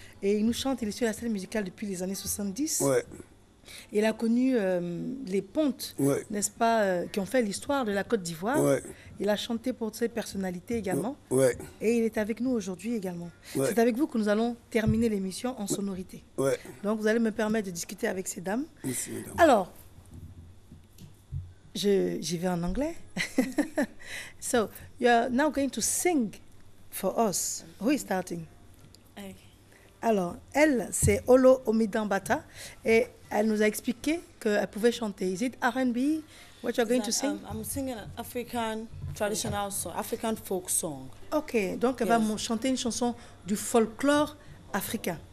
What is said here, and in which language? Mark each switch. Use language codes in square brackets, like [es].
[fr] Et il nous chante, il est sur la scène musicale depuis les années 70. Il a connu les pontes, n'est-ce pas, qui ont fait l'histoire de la Côte d'Ivoire. Il a chanté pour ses personnalités également. Et il est avec nous aujourd'hui également. C'est avec vous que nous allons terminer l'émission en sonorité. Donc vous allez me permettre de discuter avec ces dames. Merci, madame. Alors, j'y vais en anglais. [en] So, you're now going to sing for us. Who is starting? Okay. [fr] Alors, elle, c'est Olo Omidan Bata, et elle nous a expliqué qu'elle pouvait chanter. [en] Is it R&B? What you're going to sing? I'm singing an African traditional song, African folk song. [fr] Ok, donc elle va chanter une chanson du folklore africain.